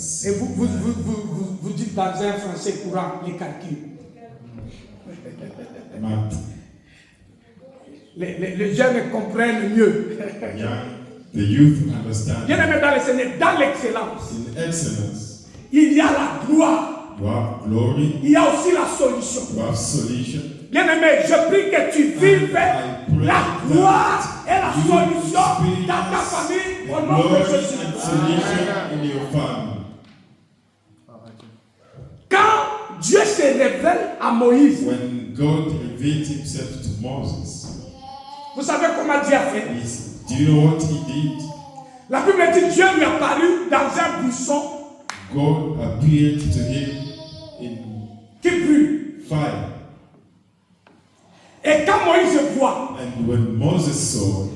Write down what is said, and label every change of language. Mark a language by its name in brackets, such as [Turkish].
[French] Et vous dites dans un français courant les calculs. [English] Math. [French] Les jeunes comprennent mieux. [English] Young, the youth understand. [French] Bien aimé dans le Seigneur, dans l'excellence, [English] In excellence, [French] il y a la gloire, [English] you have glory, [French] il y a aussi la solution. [English] you have solution. [French] Bien aimé, je prie que tu vives la gloire et la solution dans ta famille au nom de [English] Glory [French] Jésus. [English] and solution in your family. [French] Quand Dieu se révèle à Moïse, [English] When God revealed himself to Moses, [French] vous savez comment Dieu a fait? [English] do you know what he did? [French] La Bible dit Dieu lui apparut dans un buisson [English] God appeared to him in [French] qui brûle. [English] fire. [French] Et quand Moïse voit, [English] And when Moses saw,